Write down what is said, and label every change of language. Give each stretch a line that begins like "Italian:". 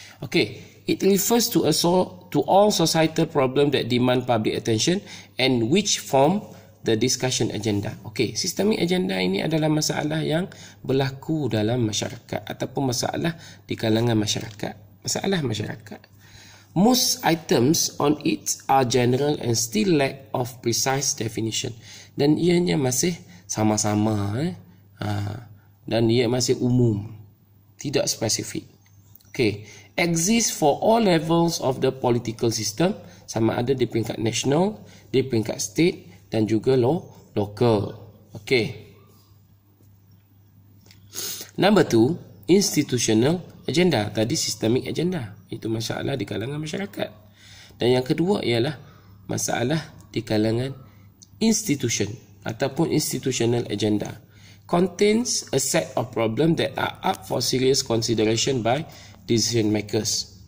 English: Okay, it refers to all societal problem that demand public attention and which form the discussion agenda.
Malay: Okay, systemic agenda ini adalah masalah yang berlaku dalam masyarakat ataupun masalah di kalangan masyarakat. Masalah masyarakat.
English: Most items on it are general and still lack of precise definition.
Malay: Dan ianya masih sama-sama dan ia masih umum, tidak spesifik.
English: Okay, exist for all levels of the political system,
Malay: sama ada di peringkat national, di peringkat state dan juga local.
English: Okay. Number 2, institutional agenda. Tadi systemic agenda.
Malay: Itu masalah di kalangan masyarakat. Dan yang kedua ialah masalah di kalangan institution ataupun institutional agenda.
English: Contains a set of problems that are up for serious consideration by decision makers.